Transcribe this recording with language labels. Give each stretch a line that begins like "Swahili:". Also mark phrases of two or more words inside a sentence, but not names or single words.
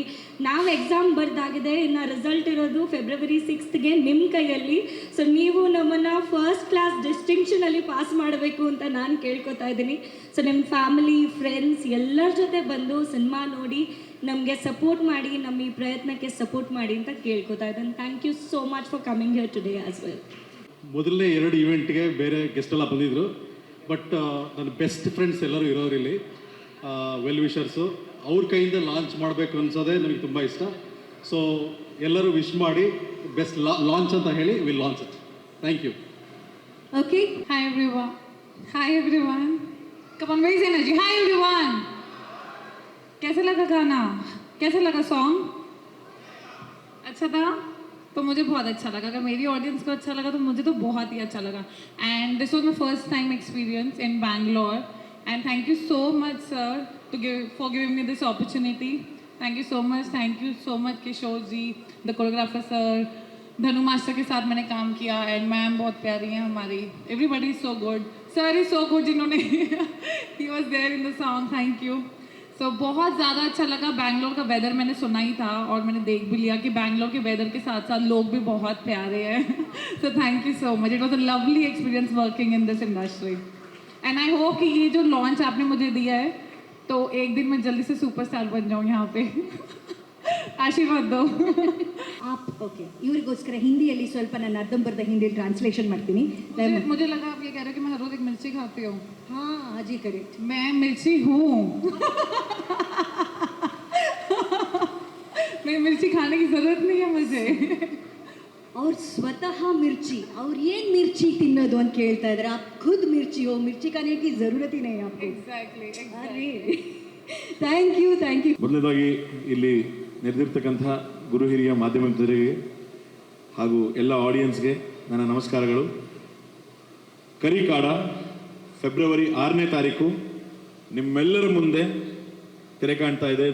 Kannada: ನಾವು ಎಕ್ಸಾಮ್ ಬರ್ದಾಗಿದೆ, ಇನ್ನು ರಿಸಲ್ಟ್ ಇರೋದು ಫೆಬ್ರವರಿ 6ಗೆ ನಿಮ್ಮ ಕೈಯಲ್ಲಿ. ಸೊ ನೀವು ನಮ್ಮನ್ನು
English: first class
Kannada: ಡಿಸ್ಟಿಂಕ್ಷನಲ್ಲಿ ಪಾಸ್ ಮಾಡಬೇಕು ಅಂತ ನಾನು ಕೇಳ್ಕೊತಾ ಇದ್ದೀನಿ. ಸೊ ನಿಮ್ಮ ಫ್ಯಾಮಿಲಿ, ಫ್ರೆಂಡ್ಸ್ ಎಲ್ಲರ ಜೊತೆ ಬಂದು ಸಿನಿಮಾ ನೋಡಿ ನಮಗೆ ಸಪೋರ್ಟ್ ಮಾಡಿ, ನಮ್ಮ ಈ ಪ್ರಯತ್ನಕ್ಕೆ ಸಪೋರ್ಟ್ ಮಾಡಿ ಅಂತ ಕೇಳ್ಕೊತಾ ಇದ್ದೀನಿ.
English: thank you so much for coming here today as well.
Kannada: ಮೊದಲನೇ 2 ಇವೆಂಟ್ಗೆ ಬೇರೆ ಗೆಸ್ಟ್ ಎಲ್ಲ ಬಂದಿದ್ದರು, ಬಟ್ ನನ್ನ
English: best friends
Kannada: ಎಲ್ಲರೂ ಇರೋರಿಲ್ಲಿ,
English: well wishers.
Kannada: ಅವ್ರ ಕೈಯಿಂದ ಲಾಂಚ್ ಮಾಡಬೇಕು ಅನ್ಸೋದೇ ನನಗೆ ತುಂಬ ಇಷ್ಟ. ಸೊ ಎಲ್ಲರೂ ವಿಶ್ ಮಾಡಿ
English: best launch
Kannada: ಅಂತ ಹೇಳಿ
English: will launch it. thank you. ಓಕೆ, Hi everyone. Hi everyone. Come on, raise energy. Hi everyone.
Hindi: कैसा लगा गाना? कैसा लगा सॉन्ग? अच्छा था? तो मुझे बहुत अच्छा लगा. अगर मेरी ऑडियंस को अच्छा लगा तो मुझे तो बहुत ही अच्छा लगा.
English: And this was my first time experience in Bangalore. And thank you so much, sir, for giving me this opportunity. Thank you so much. Thank you so much, Kishore ji, the choreographer sir.
Hindi: धनु मास्टर के साथ मैंने काम किया
English: and ma'am
Hindi: बहुत प्यारी हैं हमारी.
English: everybody is so good. sir is so good जिन्होंने he was there in the song. thank you.
Hindi: सो बहुत ज़्यादा अच्छा लगा. बैंगलोर का वेदर मैंने सुना ही था और मैंने देख भी लिया कि बैंगलोर के वेदर के साथ साथ लोग भी बहुत प्यारे हैं.
English: so thank you so much. it was a lovely experience working in this industry. and I hope
Hindi: कि ये जो लॉन्च आपने मुझे दिया है तो एक दिन मैं जल्दी से सुपरस्टार बन जाऊँ यहाँ पे. आशीर्वाद दो.
Kannada: ಓಕೆ, ಇವರಿಗೋಸ್ಕರ ಹಿಂದಿಯಲ್ಲಿ ಸ್ವಲ್ಪ ನಾನು ಅರ್ಧಂಬರ್ಧ ಹಿಂದಿಯಲ್ಲಿ ಟ್ರಾನ್ಸ್ಲೇಷನ್ ಮಾಡ್ತೀನಿ.
Hindi: मुझे लगा आप ये कह रहे हो कि मैं हर रोज एक मिर्ची खाती हूँ. हाँ, हाँ जी ಕರೆಕ್ಟ್. मैं मिर्ची हूँ. मैं मिर्ची खाने की जरूरत नहीं है मुझे.
Kannada: ಅವ್ರು ಸ್ವತಃ ಮಿರ್ಚಿ, ಅವ್ರು ಏನು ಮಿರ್ಚಿ ತಿನ್ನೋದು ಅಂತ ಕೇಳ್ತಾ ಇದ್ದಾರೆ.
Hindi: आप खुद मिर्ची हो, मिर्ची खाने की जरूरत ही नहीं आपको.
English: Exactly. ಅರೆ, thank you, thank you.
Kannada: ಮೊದಲನೇದಾಗಿ ಇಲ್ಲಿ ನೆರೆದಿರ್ತಕ್ಕಂಥ ಗುರು ಹಿರಿಯ ಮಾಧ್ಯಮ ಮಿತ್ರರಿಗೆ ಹಾಗೂ ಎಲ್ಲ ಆಡಿಯನ್ಸ್ಗೆ ನನ್ನ ನಮಸ್ಕಾರಗಳು. ಕರಿಕಾಡ ಫೆಬ್ರವರಿ 6ನೇ ತಾರೀಕು ನಿಮ್ಮೆಲ್ಲರ ಮುಂದೆ ತೆರೆ ಕಾಣ್ತಾ ಇದೆ.